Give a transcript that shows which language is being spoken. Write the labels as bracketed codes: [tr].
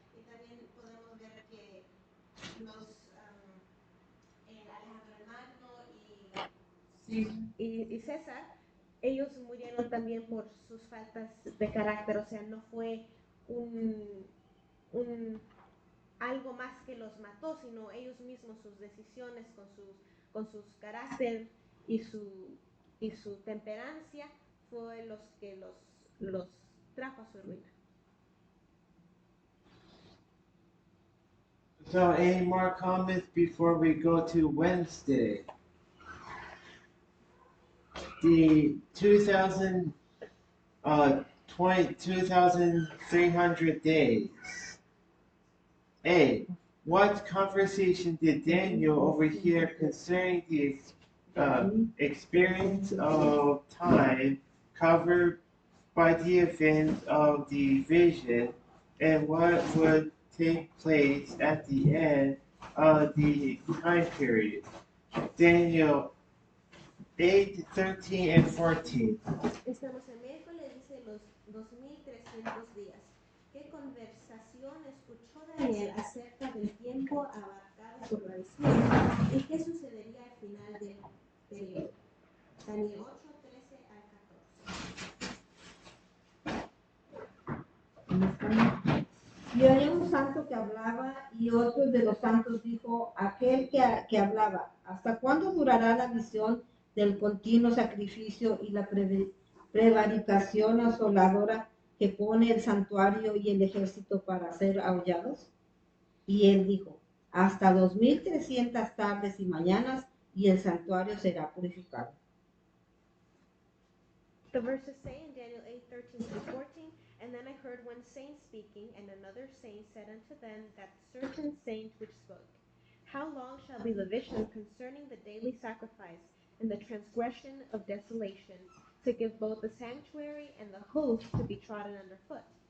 [es] Y también podemos ver que los Alejandro el Magno y César, ellos murieron también por sus faltas de carácter, o sea, no fue un algo más que los mató, sino ellos mismos, sus decisiones con sus carácter y su temperancia fue los que los trajo a su ruina. [en] So, any more comments before we go to Wednesday? The 2020 2,300 days. A. What conversation did Daniel overhear concerning the experience of time covered by the event of the vision, and what would take place at the end of the time period? Daniel 8, 13, and 14. [es] Estamos en miércoles, dice los 2300 días. ¿Qué conversación escuchó Daniel acerca del tiempo abarcado por la visión y qué sucedería al final del periodo? Daniel 8, 13 al 14. Y oía un santo que hablaba y otro de los santos dijo, aquel que hablaba, ¿hasta cuándo durará la visión del continuo sacrificio y la prevaricación asoladora que pone el santuario y el ejército para ser aullados? Y él dijo, hasta 2300 tardes y mañanas y el santuario será purificado. [en] The verses say in Daniel 8, 13 through 14, and then I heard one saint speaking, and another saint said unto them that certain saint which spoke, how long shall be the vision concerning the daily sacrifice and the transgression of desolation, to give both the sanctuary and the host to be trodden under foot?